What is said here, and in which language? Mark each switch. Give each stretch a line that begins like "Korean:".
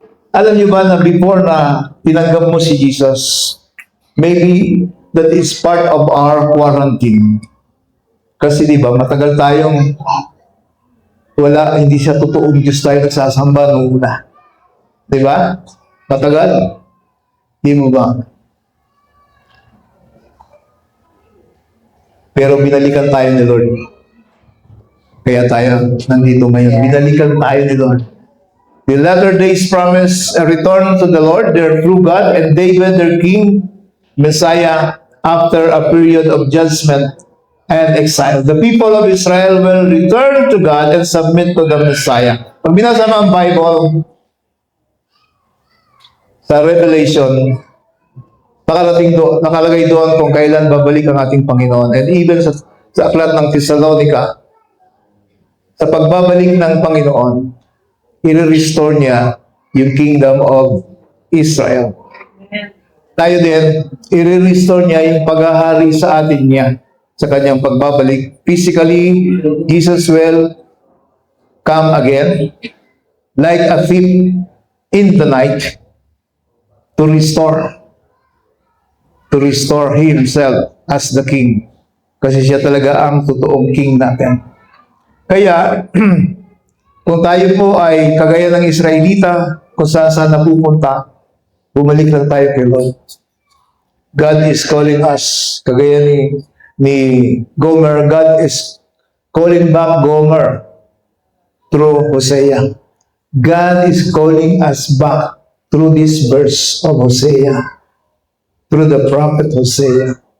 Filipino: Alam niyo ba na before na tinanggap mo si Jesus,
English: maybe that is part of our quarantine.
Filipino: Kasi di ba, matagal tayong hindi siya totoong Diyos tayo nagsasamba noong una. Di ba? Matagal. Di mo ba? Pero binalikan tayo ni Lord. Kaya tayo nandito ngayon. Binalikan tayo ni Lord.
English: The latter days promise a return to the Lord, their true God, and David, their King, Messiah, after a period of judgment and exile. The people of Israel will return to God and submit to the Messiah.
Filipino: Pag binasa mo ang Bible, sa Revelation, nakalagay doon kung kailan babalik ang ating Panginoon.
English: And even
Filipino: sa aklat ng Thessalonica, sa pagbabalik ng Panginoon, i-restore niya yung
English: kingdom of Israel.
Filipino: Tayo din, i-restore niya yung paghahari sa atin niya sa kanyang pagbabalik.
English: Physically, Jesus will come again like a thief in the night to restore himself as the king.
Filipino: Kasi siya talaga ang totoong king natin. Kaya, kung tayo po ay kagaya ng Israelita, kung saan napupunta, bumalik lang tayo kay Lord.
English: God is calling us,
Filipino: kagaya ni Gomer,
English: God is calling back Gomer through Hosea. God is calling us back through this verse of Hosea, through the prophet Hosea.